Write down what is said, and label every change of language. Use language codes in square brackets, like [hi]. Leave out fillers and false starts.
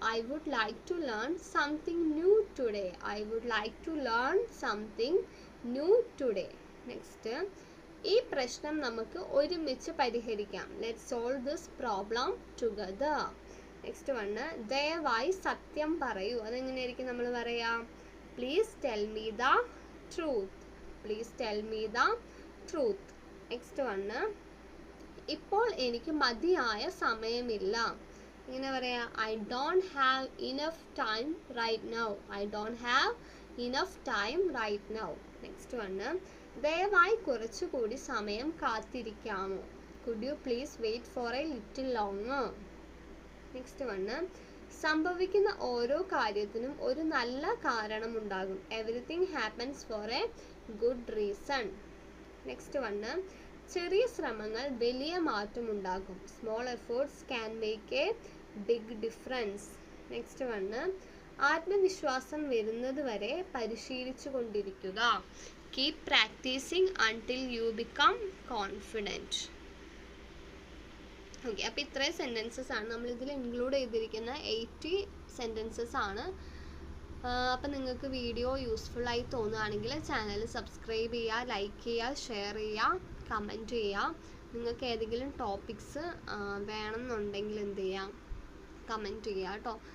[en] I would like to learn something new today. I would like to learn something new today. [ml] Next, ഈ പ്രശ്നം നമുക്ക് ഒരുമിച്ച് പരിഹരിക്കാം. [en] Let's solve this problem together. Next one, [ml] ദയവായി സത്യം പറയൂ. അതെങ്ങനെയായിരിക്കും നമ്മൾ പറയാ? [en] Please tell me the truth. Please tell me the truth. [ml] Next one, ഇപ്പോൾ എനിക്ക് മതിയായ സമയമില്ല. ഇങ്ങനെ പറയാം, [en] I don't have enough time right now. I don't have enough time right now. [ml] Next one, ദയവായി കുറച്ചുകൂടി സമയം കാത്തിരിക്കാമോ? [en] Could you please wait for a little longer? [ml] Next one, സംഭവിക്കുന്ന ഓരോ കാര്യത്തിനും ഒരു നല്ല കാരണമുണ്ടാകും. [en] Everything happens for a good reason. [ml] Next one, ചെറിയ ശ്രമങ്ങൾ വലിയ മാറ്റമുണ്ടാകും. [en] Small efforts can make a big difference. [ml] Next one, ആത്മവിശ്വാസം വരുന്നത് വരെ പരിശീലിച്ചു കൊണ്ടിരിക്കുക. [en] Keep practicing until you become confident. [ml] Okay, അപ്പോൾ ഇത്രയും സെൻറ്റൻസസ് ആണ് നമ്മളിതിൽ ഇൻക്ലൂഡ് ചെയ്തിരിക്കുന്ന 80 സെൻറ്റൻസസ് ആണ്. അപ്പം നിങ്ങൾക്ക് വീഡിയോ യൂസ്ഫുള്ളായി തോന്നുകയാണെങ്കിൽ ചാനൽ സബ്സ്ക്രൈബ് ചെയ്യുക, ലൈക്ക് ചെയ്യുക, ഷെയർ ചെയ്യുക, കമൻറ്റ് ചെയ്യുക. നിങ്ങൾക്ക് ഏതെങ്കിലും ടോപ്പിക്സ് വേണമെന്നുണ്ടെങ്കിൽ എന്ത് ചെയ്യാം, കമൻറ്റ് ചെയ്യുക കേട്ടോ.